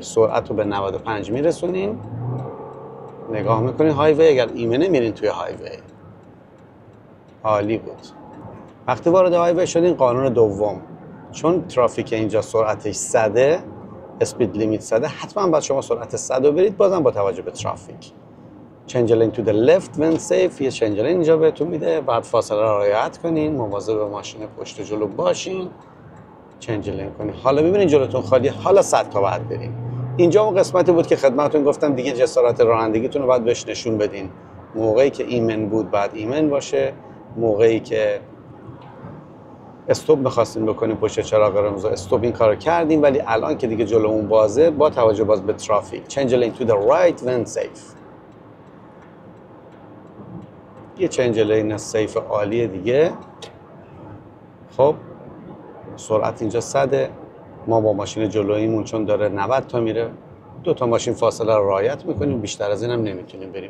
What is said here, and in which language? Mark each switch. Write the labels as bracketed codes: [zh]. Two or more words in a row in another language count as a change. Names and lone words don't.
[fa] سرعت رو به 95 میرسونین، نگاه میکنین هایوی، اگر ایمنه میرین توی هایوی. عالی بود. وقتی وارد هایوی شدین قانون دوم، چون ترافیک اینجا سرعتش 100، [en] speed limit [fa] 100، حتما باید شما سرعت 100 رو برید، بازم با توجه به ترافیک. [en] change lane to the left when safe، [fa] یه [en] change lane [fa] اینجا بهتون میده، بعد فاصله را رعایت کنین، مواظب ماشین پشت جلو باشین، [en] change lane کنین. [fa] حالا ببینین جلوتون خالیه، حالا 100 تا بعد برین. اینجا اون قسمتی بود که خدمتتون گفتم دیگه جسارت رانندگیتون رو باید بهش نشون بدین. موقعی که ایمن بود بعد ایمن باشه، موقعی که استوب می‌خواستین بکنین پشت چراغ قرمز استوب این کارو کردیم، ولی الان که دیگه جلومون بازه با توجه باز به ترافیک [en] change lane to the right when safe. [fa] یه [en] change lane safe [fa] عالیه دیگه. خب سرعت اینجا 100، ما با ماشین جلوییمون چون داره 90 تا میره 2 تا ماشین فاصله رو رعایت میکنیم، بیشتر از اینم نمیتونیم بریم.